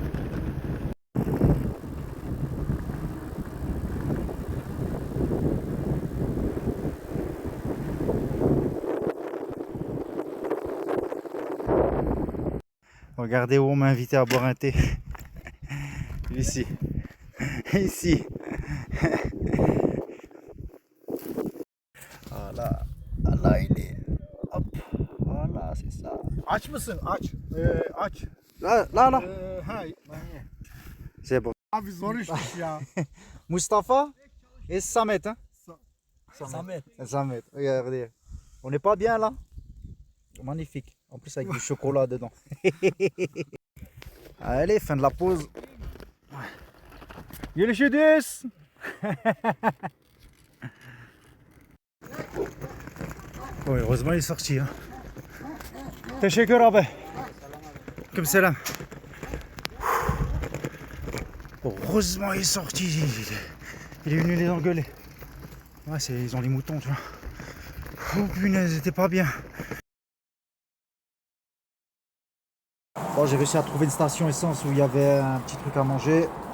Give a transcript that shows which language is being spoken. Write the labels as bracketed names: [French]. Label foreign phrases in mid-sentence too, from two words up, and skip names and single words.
[French] Regardez où on m'a invité à boire un thé. Ici. Ici. Voilà. Là il est. Hop. Voilà, c'est ça. [Turkish] Aç mısın? Aç. Aç. [French] Là. C'est bon. [Turkish] Abi zor işmiş ya. [French] Mustafa et Samet. Hein? Samet. Samet. Regardez. On n'est pas bien là? Magnifique. En plus avec du chocolat dedans. Allez, fin de la pause. Görüşürüz. Bon, heureusement il est sorti. Hein. [Turkish] Teşekkür abi. [French] Comme selam. Heureusement il est sorti. Il est venu les engueuler. Ouais, ils ont les moutons, tu vois. Oh punaise, c'était pas bien. Bon, j'ai réussi à trouver une station essence où il y avait un petit truc à manger.